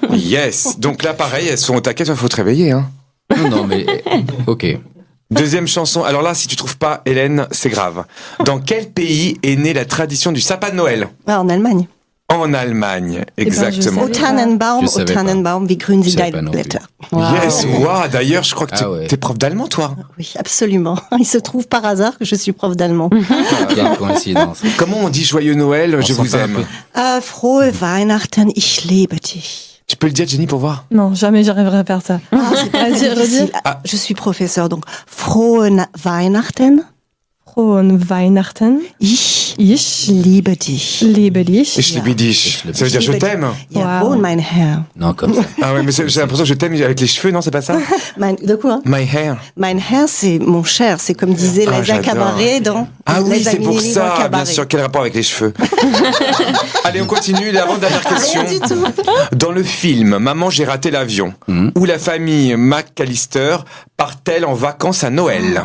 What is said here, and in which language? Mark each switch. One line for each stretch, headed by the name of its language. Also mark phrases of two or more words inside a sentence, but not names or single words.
French: Yes. Donc là, pareil, elles sont au taquet, il faut te réveiller. Hein. Non, mais ok. Deuxième chanson. Alors là, si tu trouves pas, Hélène, c'est grave. Dans quel pays est née la tradition du sapin de Noël? Ah, en Allemagne. En Allemagne, ben, exactement. je Au sais. Tannenbaum, Je au savais pas.
German: Tannenbaum, wie grün sie
French: Je savais dein pas non plus. Blätter. Yes, wow. D'ailleurs, je crois que Ah ouais. t'es prof d'allemand, toi. Oui, absolument. Il se trouve par hasard que je suis prof d'allemand. Quelle coïncidence. Comment on dit joyeux Noël, je s'en vous fait un aime? peu.
German: Frohe Weihnachten, ich liebe dich.
French: Tu peux le dire, Jenny, pour voir? Non, jamais j'arriverai à faire ça. Ah, c'est pas Vas-y, difficile. redis. Ah, je suis professeur, donc
German: Frohe Weihnachten. Frohen Weihnachten. Ich Ich liebe dich. liebe dich. Ich liebe dich.
French: Ça veut dire je t'aime.
German: Jawohl,
French: Wow.
German: mein Herr.
French: Non, comme ça. Ah ouais, mais j'ai l'impression que je t'aime avec les cheveux, non, c'est pas ça? De quoi?
English: My hair.
German: Mein Herr,
French: c'est mon cher. C'est comme disait Ah, Liza j'adore. Cabaret dans Ah oui, Les c'est pour Amis dans le ça, bien cabaret. sûr. Quel rapport avec les cheveux? Allez, on continue. L'avant-dernière question. Rien du tout. Dans le film Maman, j'ai raté l'avion, où la famille McAllister part-elle en vacances à Noël?